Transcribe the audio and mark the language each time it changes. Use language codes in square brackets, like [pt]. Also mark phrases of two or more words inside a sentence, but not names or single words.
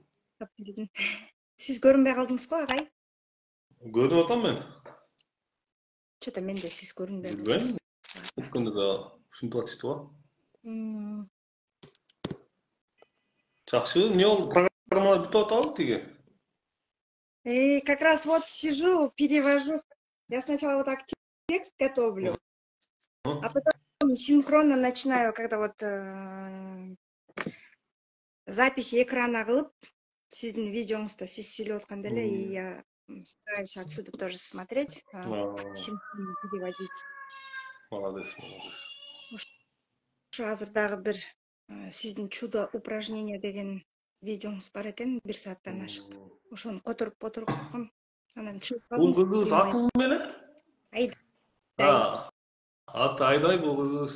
[ky] Сиз көрүнбөй калдыңызбы агай? Көрүп атам мен. Чото мен де сиз көрүнбөй Билбейм. калдыңыз. Өткөндө да ушинтип атышты го. Жакшы, эмне болду? Программалар бүтүп атабы тиги? [ru] Как раз вот сижу, перевожу. Я сначала вот так текст готовлю, а потом синхронно начинаю, когда вот запись экрана [ky] кылып, сиздин видеоңузду сиз сүйлөп атканда эле, [ru] и я стараюсь отсюда тоже смотреть, синхронно переводить. Молодец. [ky] Ушу азыр дагы бир сиздин [ru] чудо упражнение [ky] деген видеоңуз бар экен, 1 сааттан ашык. Ошону которуп отургам. Анан чыгып Бул калдым. кызыбыз аты ким эле? Айдай. Аты Айдай, бул кызыбыз.